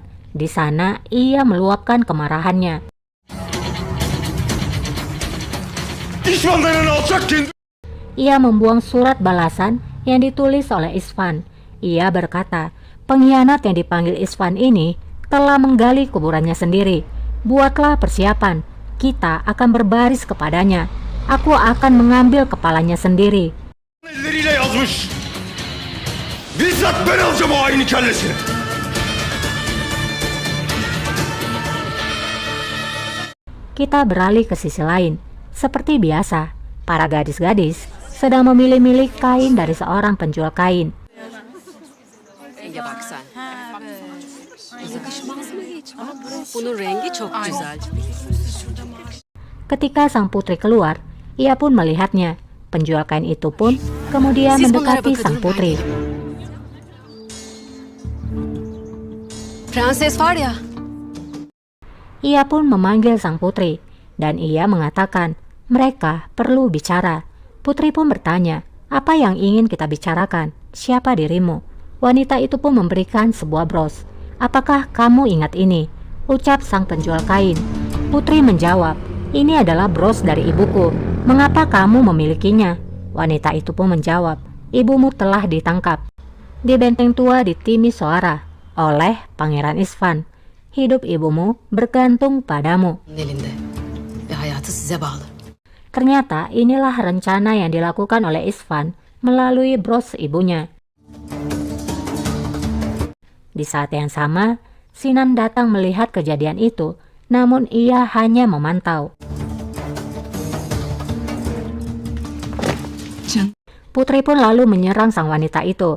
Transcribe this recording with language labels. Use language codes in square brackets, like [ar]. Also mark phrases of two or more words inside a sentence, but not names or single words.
[id] Di sana ia meluapkan kemarahannya. Ia membuang surat balasan yang ditulis oleh Isfan. Ia berkata, pengkhianat yang dipanggil Isfan ini telah menggali kuburannya sendiri. Buatlah persiapan, kita akan berbaris kepadanya. Aku akan mengambil kepalanya sendiri. [tr] Elleriyle yazmış. Bizzat ben alacağım o hainin kellesini. [id] Kita beralih ke sisi lain. Seperti biasa, para gadis-gadis sedang memilih-milih kain dari seorang penjual kain. [tr] Renge bak sen. Yakışmaz mı hiç? Bunun rengi çok güzel. [id] Ketika sang putri keluar, ia pun melihatnya. Penjual kain itu pun kemudian mendekati sang putri. [tr] Prenses var ya. [id] Ia pun memanggil sang putri, dan ia mengatakan, mereka perlu bicara. Putri pun bertanya, apa yang ingin kita bicarakan? Siapa dirimu? Wanita itu pun memberikan sebuah bros. Apakah kamu ingat ini? Ucap sang penjual kain. Putri menjawab, ini adalah bros dari ibuku. Mengapa kamu memilikinya? Wanita itu pun menjawab, ibumu telah ditangkap di benteng tua di Timisoara oleh Pangeran Isfan. Hidup ibumu bergantung padamu. [tr] Elinde. Ve hayatı size bağlı. [id] Ternyata inilah rencana yang dilakukan oleh Isfan melalui bros ibunya. Di saat yang sama, Sinan datang melihat kejadian itu, namun ia hanya memantau. Putri pun lalu menyerang sang wanita itu.